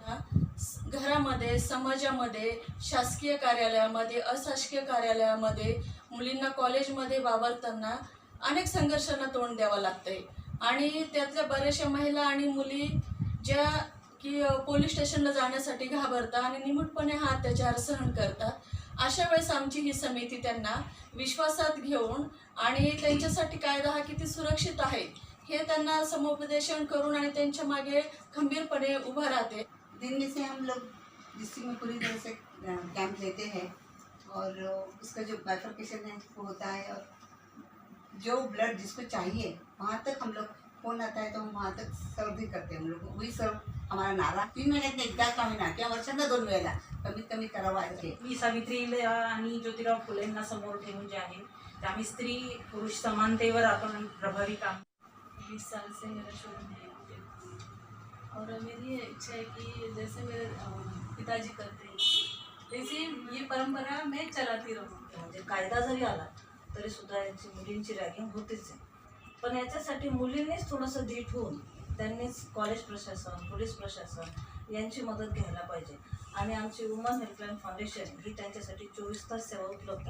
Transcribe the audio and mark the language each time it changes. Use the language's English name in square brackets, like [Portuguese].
[Marathi] घरामध्ये, समाजामध्ये, शासकीय कार्यालयामध्ये, अशासकीय कार्यालयामध्ये, मुलींना कॉलेजमध्ये वावरताना अनेक संघर्षांना तोंड द्यावं लागतंय आणि त्यातल्या बऱ्याचशा महिला आणि मुली ज्या की पोलीस स्टेशनला जाण्यासाठी घाबरतात आणि निमूटपणे हा अत्याचार सहन करतात। अशा वेळेस आमची ही समिती त्यांना विश्वासात घेऊन आणि त्यांच्यासाठी कायदा हा किती सुरक्षित आहे हे त्यांना समुपदेशन करून आणि त्यांच्या मागे खंबीरपणे उभं राहते। [Hindi] दिन में से हम लोग डिस्ट्रिक्ट में पूरी तरह से कैंप लेते हैं और उसका जो बाइफर्केशन है वो होता है और जो ब्लड जिसको चाहिए वहाँ तक हम लोग फोन आता है तो हम वहाँ तक सर्व भी करते हैं। हम लोग वही सर्व हमारा नारा [Marathi] 3 महिन्यात एकदा का होईना किंवा वर्षांना 2 वेळेला कमीत कमी करावा आहे। मी सावित्रीला आणि ज्योतिराव फुलेंना समोर ठेवून जे आहे ते आम्ही स्त्री पुरुष समानतेवर आपण प्रभावी काम [Hindi] 20 साल से मेरा शोरूम है और मेरी इच्छा है कि जैसे मेरे पिताजी करते हैं वैसे ये परंपरा मैं चलाती रहूँ। [Marathi] म्हणजे कायदा जरी आला तरी सुद्धा यांची मुलींची रॅगिंग होतेच आहे, पण याच्यासाठी मुलींनीच थोडंसं धीट होऊन त्यांनीच कॉलेज प्रशासन, पोलीस प्रशासन यांची मदत घ्यायला पाहिजे आणि आमची वुमन हेल्पलाइन फाउंडेशन ही त्यांच्यासाठी 24 तास सेवा उपलब्ध।